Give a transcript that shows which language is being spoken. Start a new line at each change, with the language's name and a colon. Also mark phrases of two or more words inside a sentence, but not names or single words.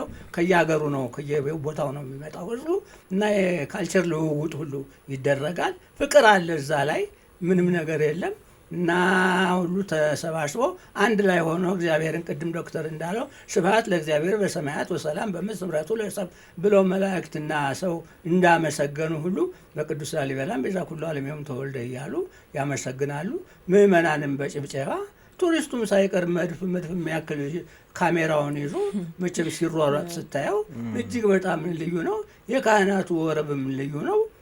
Amharic: ከየሀገሩ ነው ከየቦታው ነው የሚመጣው ህዝቡ እና የካልቸር ልውውጥ ሁሉ ይደረጋል። ፍቅር አለ እዛ ላይ ምንም ነገር የለም እና ሁሉ ተሰባስቦ አንድ ላይ ሆኖ እግዚአብሔርን ቅድም ዶክተር እንዳለው
Geez: ስብሐት ለእግዚአብሔር በሰማያት ወሰላም በምድር ስምረቱ ለሰብእ
Amharic: ብለው መላእክትና ሰው እንዳመሰገኑ ሁሉ በቅዱስ ላሊበላም
Geez: ቤዛ ኩሉ ዓለም ዮም ተወልደ
Amharic: እያሉ ያመሰግናሉ። ምዕመናንም በጭብጨባ ቱሪስቱም ሳይቀር መድፍ የሚያክል ካሜራውን ይዞ መቼም ሲሯሯጥ ስታየው እጅግ በጣም ልዩ ነው። የካህናቱ ወረብም ልዩ ነው።